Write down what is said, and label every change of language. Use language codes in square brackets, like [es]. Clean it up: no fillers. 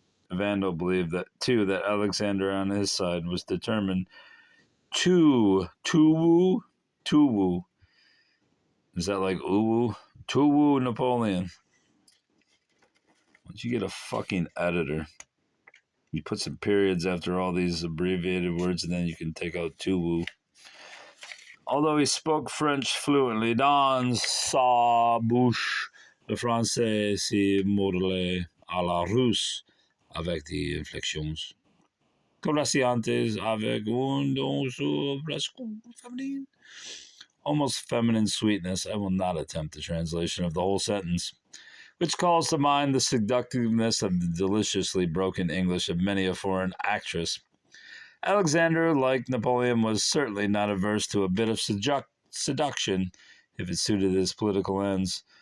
[en] Vandal believed that, too, that Alexander on his side was determined to woo. Is that like uwu? To woo Napoleon. Once you get a fucking editor, you put some periods after all these abbreviated words, and then you can take out to woo. Although he spoke French fluently, [fr] dans sa bouche, le français se modelait à la russe avec des inflexions glaciantes avec un don presque féminin. [en] Almost feminine sweetness. I will not attempt a translation of the whole sentence, which calls to mind the seductiveness of the deliciously broken English of many a foreign actress. Alexander, like Napoleon, was certainly not averse to a bit of seduction if it suited his political ends.